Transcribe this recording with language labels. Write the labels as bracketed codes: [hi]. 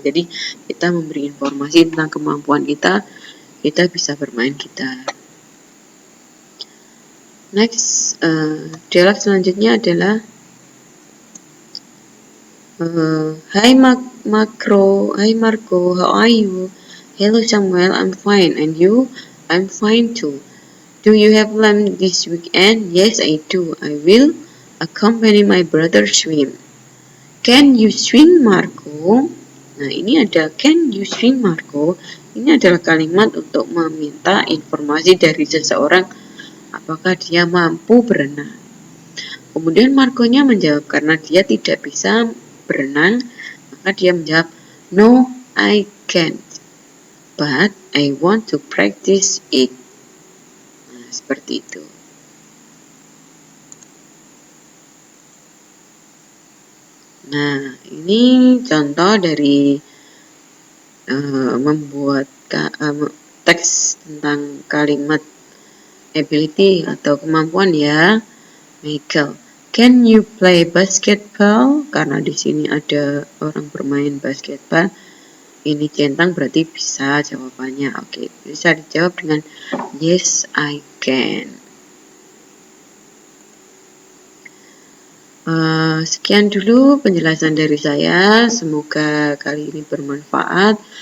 [id] Jadi kita memberi informasi tentang kemampuan kita bisa bermain gitar. Next, dialog selanjutnya adalah [en] Hi Marco, how are you? Hello Samuel, I'm fine, and you? I'm fine too. Do you have plans this weekend? Yes, I do. I will accompany my brother swim. Can you swim, Marco? [id] Nah, ini ada [en] can you swim, Marco? [id] Ini adalah kalimat untuk meminta informasi dari seseorang apakah dia mampu berenang. Kemudian Marco-nya menjawab karena dia tidak bisa berenang, maka dia menjawab, [en] no, I can't, but I want to practice it. [id] Nah, seperti itu. Nah, ini contoh dari membuat teks tentang kalimat ability atau kemampuan ya. [en] Michael, can you play basketball? [id] Karena di sini ada orang bermain basketball. Ini centang berarti bisa jawabannya. Oke, bisa dijawab dengan [en] yes, I can. [id] Sekian dulu penjelasan dari saya. Semoga kali ini bermanfaat.